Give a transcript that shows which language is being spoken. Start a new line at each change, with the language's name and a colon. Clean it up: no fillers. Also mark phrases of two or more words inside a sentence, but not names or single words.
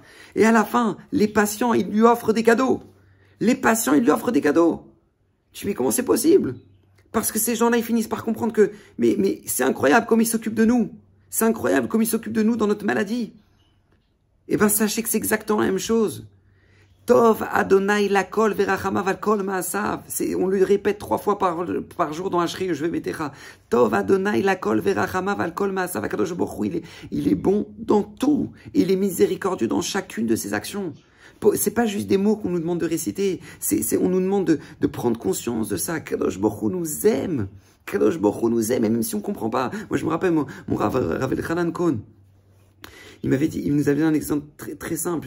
French: Et à la fin, les patients, ils lui offrent des cadeaux. Les patients, ils lui offrent des cadeaux. Tu dis, mais comment c'est possible? Parce que ces gens-là, ils finissent par comprendre que, mais c'est incroyable comme ils s'occupent de nous. C'est incroyable comme ils s'occupent de nous dans notre maladie. Eh bien, sachez que c'est exactement la même chose.
Hebrew: טוב ה׳ לכל ורחמיו על כל מעשיו.
French: On lui répète 3 fois par jour dans Ashri, je vais mettre
Hebrew: טוב ה׳ לכל ורחמיו על כל מעשיו. הקדוש ברוך הוא,
French: il est bon dans tout. Il est miséricordieux dans chacune de ses actions. C'est pas juste des mots qu'on nous demande de réciter. On nous demande de prendre conscience de ça.
Hebrew: קדוש ברוך הוא
French: nous aime.
Hebrew: קדוש ברוך הוא
French: nous aime. Et même si on comprend pas. Moi, je me rappelle, mon Rav Elchanan Cohen, il nous avait donné un exemple très, très simple.